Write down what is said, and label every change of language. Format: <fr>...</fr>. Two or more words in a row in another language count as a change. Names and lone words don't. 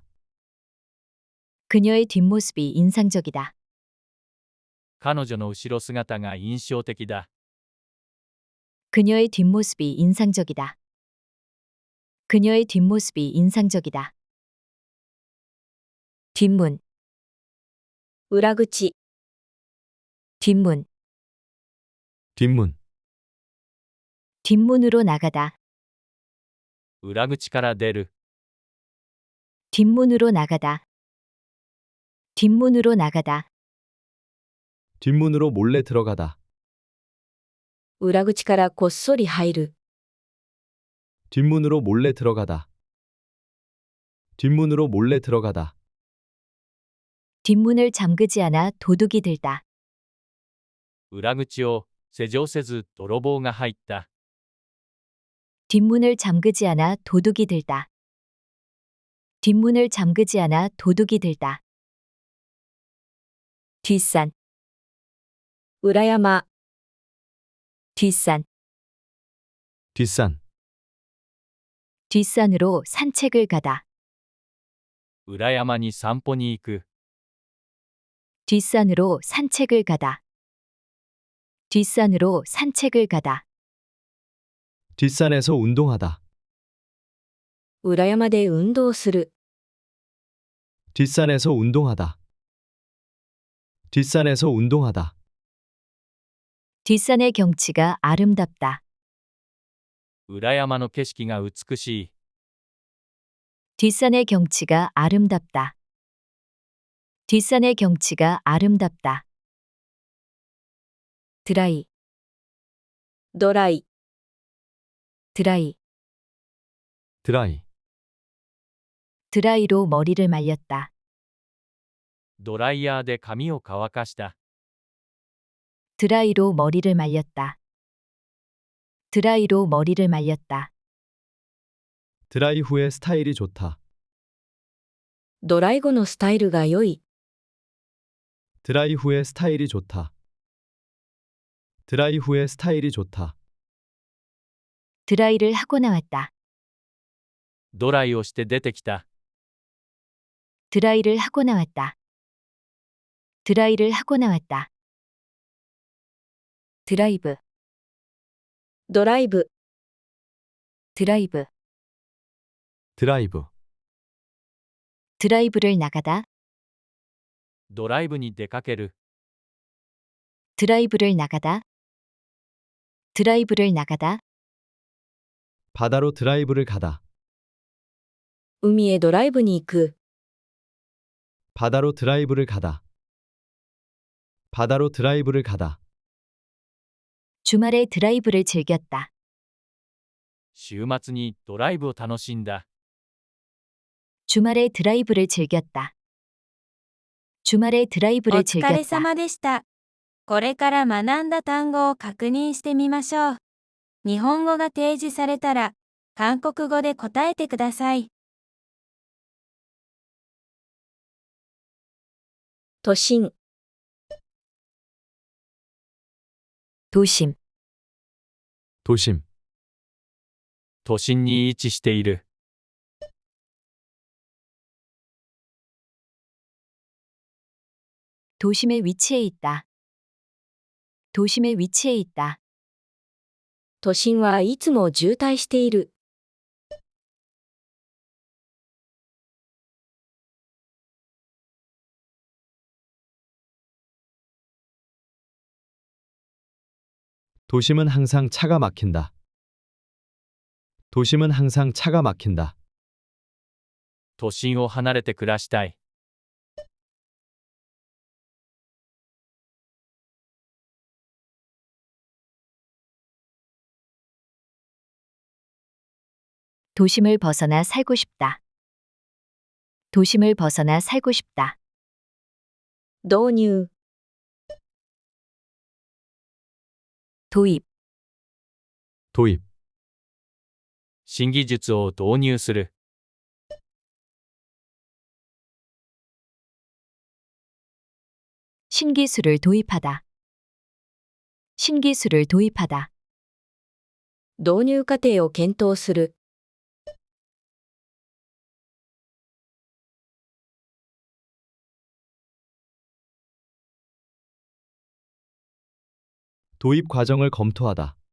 <ko>그녀의 뒷모습이 인상적이다.</ko> <ja>彼女の後ろ姿が印象的だ。</ja> <ko>그녀의 뒷모습이 인상적이다. 그녀의 뒷모습이 인상적이다. 뒷문,</ko> <ja>裏口、</ja> <ko>뒷문, 뒷문, 뒷문으로 나가다.</ko> <ja>裏口から出る。</ja> <ko>뒷문으로 나가다. 뒷문으로 나가다. 뒷문으로 몰래 들어가다.</ko> <ja>裏口からこっそり入る。</ja> <ko>뒷문으로 몰래 들어가다. 뒷문으로 몰래 들어가다. 뒷문을 잠그지 않아 도둑이 들다.</ko> <ja>裏口を施錠せず泥棒が入った。</ja> <ko>뒷문을 잠그지 않아 도둑이 들다. 뒷문을 잠그지 않아 도둑이 들다. 뒷산,</ko> <ja>裏山、</ja> <ko>뒷산, 뒷산, 뒷산으로 산책을 가다.</ko> <ja>裏山に散歩に行く。</ja> <ko>뒷산으로 산책을 가다. 뒷산으로 산책을 가다. 뒷산에서 운동하다.</ko> <ja>裏山で運動する。</ja> <ko>뒷산에서 운동하다. 뒷산에서 운동하다. 뒷산의 경치가 아름답다.</ko> <ja>裏山の景色が美しい。</ja> <ko>뒷산의 경치가 아름답다. 뒷산의 경치가 아름답다. 드라이,</ko> <ja>ドライ、</ja> <ko>드라이, 드라이, 드라이로 머리를 말렸다.</ko> <ja>ドライヤーで髪を乾かした。</ja> <ko>드라이로 머리를 말렸다. 드라이로 머리를 말렸다. 드라이 후의 스타일이 좋다.</ko> <ja>ドライ後のスタイルが良い。</ja> <ko>드라이 후의 스타일이 좋다. 드라이 후의 스타일이 좋다. 드라이를 하고 나왔다.</ko> <ja>ドライをして出てきた。</ja> <ko>드라이를 하고 나왔다. 드라이를 하고 나왔다. 드라이브,</ko> <ja>ドライブ、</ja> <ko>드라이브, 드라이브, 드라이브를 나가다.</ko> <ja>ドライブに出かける。</ja> <ko>드라이브를 나가다. 드라이브를 나가다. 바다로 드라이브를 가다.</ko> <ja>海へドライブに行く。</ja> <ko>바다로 드라이브를 가다. 바다로 드라이브를 가다. 주말에 드라이브를 즐겼다.</ko> <ja>週末にドライブを楽しんだ。</ja> <ko>주말에 드라이브를 즐겼다. 주말에</ko> <ja>お</ja> <ko>드라이브를</ko> <ja>疲れ</ja> <ko>즐겼다.</ko> <ja>様でした。これから学んだ単語を確認してみましょう。日本語が提示されたら、韓国語で答えてください。都心、</ja> <ko>도심, 도심,</ko> <ja>都心に位置している。</ja> <ko>도심에 위치해 있다. 도심에 위치해 있다.</ko> <ja>都心はいつも渋滞している。</ja> <ko>도심은 항상 차가 막힌다. 도심은 항상 차가 막힌다.</ko> <ja>都心を離れて暮らしたい。</ja> <ko>도심을 벗어나 살고 싶다. 도심을 벗어나 살고 싶다.</ko> <ja>導入、</ja> <ko>도입, 도입,</ko> <ja>新技術を導入する。</ja> <ko>신기술을 도입하다. 신기술을 도입하다.</ko> <ja>導入過程を検討する。</ja> <ko>도입 과정을 검토하다.</ko>